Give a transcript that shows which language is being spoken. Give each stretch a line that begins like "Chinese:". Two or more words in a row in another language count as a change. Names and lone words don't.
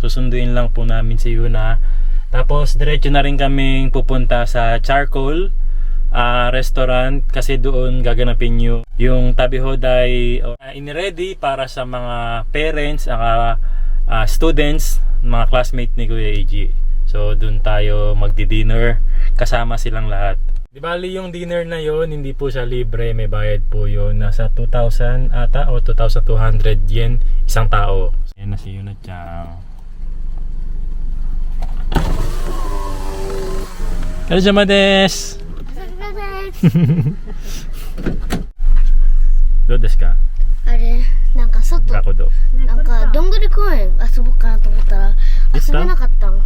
Filipino: Susunduin lang po namin si Yuna. Tapos diretso na rin kaming pupunta sa Charcoal restaurant kasi doon gaganapin yung tabihoday iniready para sa mga parents students, mga classmates ni Kuya AG. So doon tayo magdi-dinner kasama silang lahat. Di bali yung dinner na yon hindi po siya libre, may bayad po yun. Nasa 2,000 ata o 2,200 yen isang tao. Yan na si Yuna-chan.
Japanese: こんにちはです. どうですか？あれなんか外学童。なんかどんぐり公園遊ぼうかなと思ったら遊べなかったの。